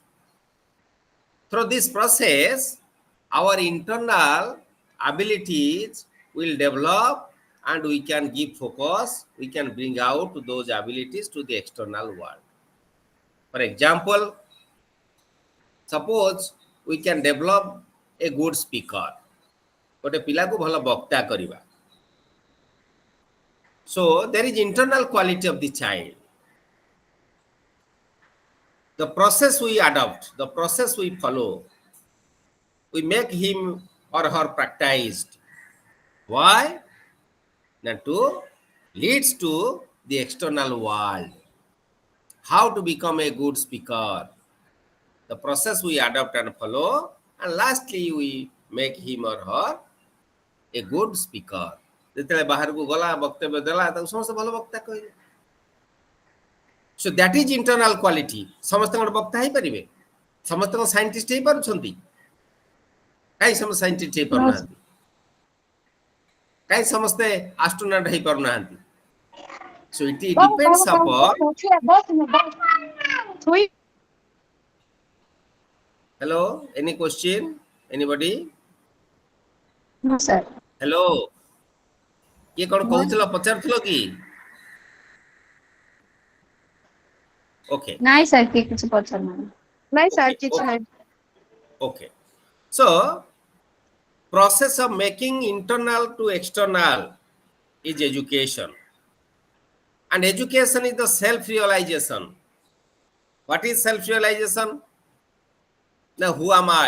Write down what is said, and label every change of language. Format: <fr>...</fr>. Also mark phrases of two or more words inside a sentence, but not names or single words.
<en>Through this process, our internal abilities will develop and we can give focus. We can bring out those abilities to the external world. For example, suppose we can develop a good speaker.</en> <or>ଗୋଟେ ପିଲା କୋ ଭଲ ବକ୍ତା କରିବା.</or> <en>So there is internal quality of the child. The process we adopt, the process we follow, we make him or her practiced. Why? That to leads to the external world. How to become a good speaker. The process we adopt and follow, and lastly we make him or her a good speaker.</en> <or>ଯେତେବେଳେ ବାହାରକୁ ଗଲା ବକ୍ତବ୍ୟ ଦେଲା ତାକୁ ସମସ୍ତେ ଭଲ ବକ୍ତା କହିଲେ.</or> <en>So that is internal quality.</en> <or>ସମସ୍ତେ ଗୋଟେ ବକ୍ତା ହେଇପାରିବେ? ସମସ୍ତେ କଣ ସାଇଣ୍ଟିଷ୍ଟ ହେଇପାରୁଛନ୍ତି? କାହିଁ ସମସ୍ତେ ସାଇଣ୍ଟିଷ୍ଟ ହେଇପାରୁନାହାନ୍ତି? କାହିଁ ସମସ୍ତେ ଆଷ୍ଟ୍ରୋନଟ୍ ହେଇପାରୁନାହାନ୍ତି?</or> <en>So it depends upon. Hello, any question? Anybody? No, sir. Hello.</en> <or>କିଏ କଣ କହୁଥିଲ ପଚାରୁଥିଲ କି?</or> <en>Okay.</en> <or>ନାଇଁ ସାର୍ କିଏ କିଛି ପଚାରୁନାହାନ୍ତି. ନାଇଁ ସାର୍</or> <en>Okay,</en> <or>କିଛି</or> <en>okay.</en> <or>ନାହିଁ.</or> <en>Okay. So, process of making internal to external is education. And education is the self-realization. What is self-realization? Now, who am I?</en>